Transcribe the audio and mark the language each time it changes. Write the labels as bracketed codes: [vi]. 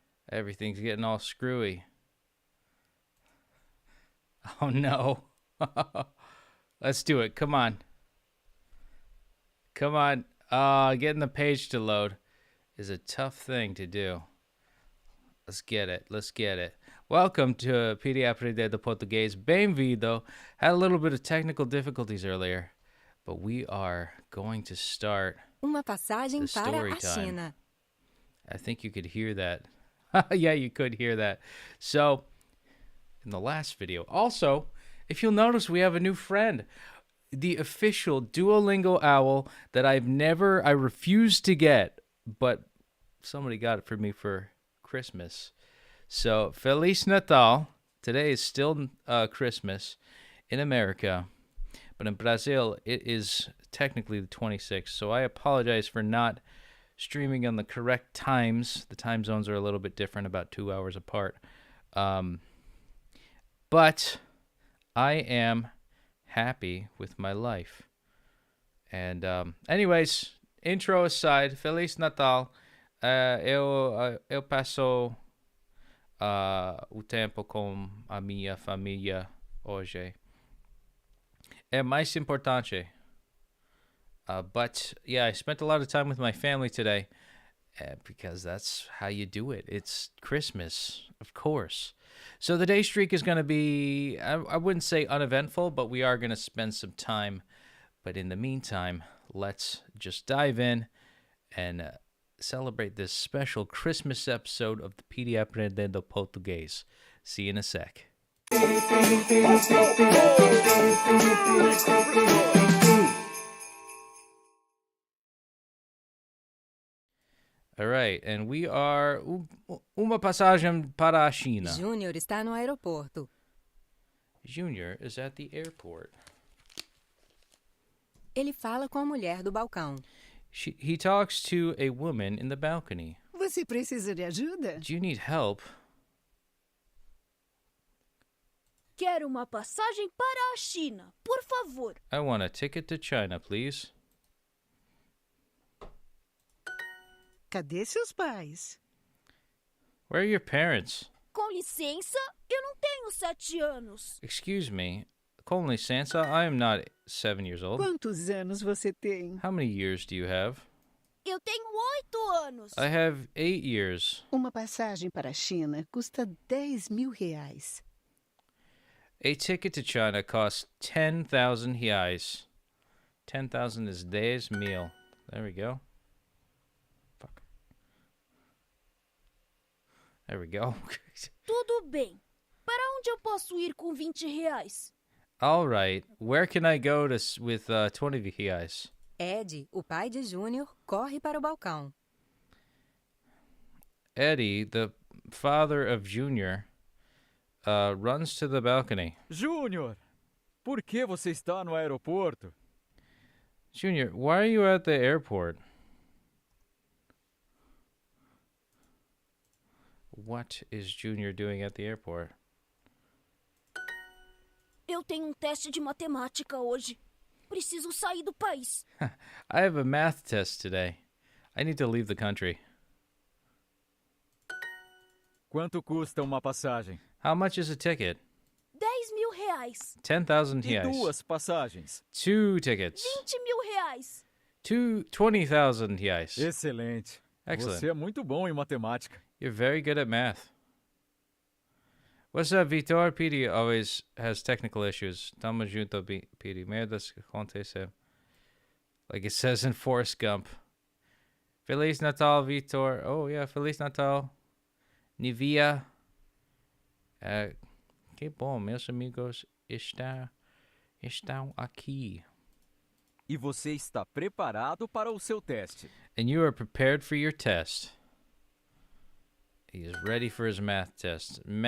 [en] Everything's getting all screwy. Oh, no. Let's do it. Come on. Come on. Getting the page to load is a tough thing to do. Let's get it. Let's get it. Welcome to Petey Aprendendo Português. [pt] Bem-vindo. [en] Had a little bit of technical difficulties earlier, but we are going to start [pt] Uma passagem [en] the [pt] para [en] story [pt] a [en] time. [pt] China. [en] I think you could hear that. Yeah, you could hear that. So, in the last video. Also, if you'll notice, we have a new friend. The official Duolingo owl that I refused to get, but somebody got it for me for Christmas. So, [pt] Feliz Natal. [en] Today is still Christmas in America, but in Brazil, it is technically the 26th. So I apologize for not streaming on the correct times. The time zones are a little bit different, about 2 hours apart. But I am happy with my life. And anyways, intro aside, [pt] Feliz Natal. Eu passo o tempo com a minha família hoje. É mais importante. [en] But yeah, I spent a lot of time with my family today because that's how you do it. It's Christmas, of course. So the day streak is going to be, I wouldn't say uneventful, but we are going to spend some time. But in the meantime, let's just dive in and celebrate this special Christmas episode of the Petey Aprendendo Português. See you in a sec. All right, and we are [pt] uma passagem para a China. Júnior está no aeroporto. [en] Junior is at the airport. [pt] Ele fala com a mulher do balcão. [en] He talks to a woman in the balcony. [pt] Você precisa de ajuda? [en] Do you need help? [pt] Quero uma passagem para a China, por favor. [en] I want a ticket to China, please. [pt] Cadê seus pais? [en] Where are your parents? [pt] Com licença, eu não tenho 7 anos. [en] Excuse me. [pt] Com licença, [en] I am not 7 years old. [pt] Quantos anos você tem? [en] How many years do you have? [pt] Eu tenho 8 anos. [en] I have 8 years. [pt] Uma passagem para a China custa 10 mil reais. [en] A ticket to China costs 10,000 reais. 10,000 is 10,000. There we go. Fuck. There we go. [pt] Tudo bem. Para onde eu posso ir com 20 reais? [en] All right. Where can I go with 20 reais? [pt] Ed, o pai de Júnior, corre para o balcão. [en] Eddie, the father of Junior, runs to the balcony. [pt] Júnior, por que você está no aeroporto? [en] Junior, why are you at the airport? What is Junior doing at the airport? [pt] Eu tenho teste de matemática hoje. Preciso sair do país. [en] I have a math test today. I need to leave the country. [pt] Quanto custa uma passagem? [en] How much is a ticket? [pt] 10 mil reais. [en] 10,000 [pt] E reais. 2 passagens? [en] 2 tickets. [pt] 20 mil reais. [en] 20,000 reais. [pt] Excelente. [en] Excellent. [pt] Você é muito bom em matemática. [en] You're very good at math. What's up, Vitor? Petey always has technical issues. [pt] Tamo junto, [en] Petey. [pt] Merdas que acontecem. [en] Like it says in Forrest Gump. [pt] Feliz Natal, Vitor. [en] Oh, yeah, [pt] Feliz Natal. Nivea. Que bom, meus amigos estão aqui. E você está preparado para o seu teste. [en] And you are prepared for your test. He is ready for his math test.